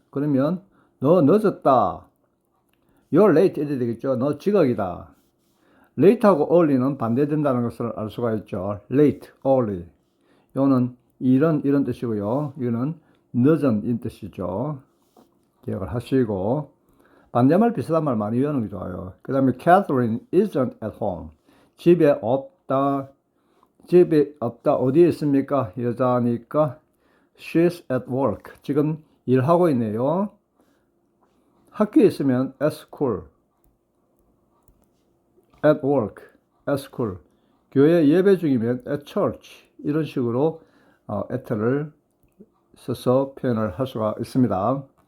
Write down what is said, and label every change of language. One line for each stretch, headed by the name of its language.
Korean: 그러면 너 늦었다.
English: You're late.
Korean: 이래 되겠죠. 너 지각이다. late하고 early는 반대된다는 것을 알 수가 있죠. late, early. 이거는 이런 뜻이고요. 이거는 늦은 이 뜻이죠. 기억을 하시고 반대말 비슷한 말 많이 외우는 게 좋아요. 그 다음에
English: Catherine isn't at home.
Korean: 집에 없다. 어디에 있습니까? 여자니까
English: she's at work.
Korean: 지금 일하고 있네요. 학교에 있으면
English: at school. at work, at school.
Korean: 교회 예배 중이면
English: at church.
Korean: 이런 식으로 at를 써서 표현을 할 수가 있습니다.